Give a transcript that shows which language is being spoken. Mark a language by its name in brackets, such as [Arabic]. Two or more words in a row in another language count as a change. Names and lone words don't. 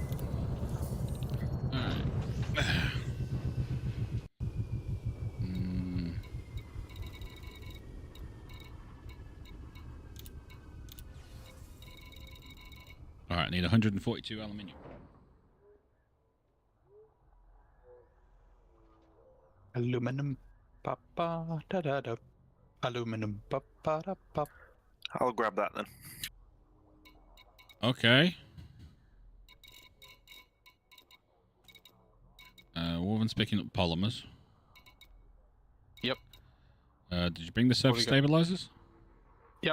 [English] Alright, I need 142 aluminium. Aluminum. Pa pa da da da. Aluminum. Pa pa da pa. I'll grab that then. Okay. Woven's picking up polymers. Yep. Did you bring the surface What do you stabilizers? Yep.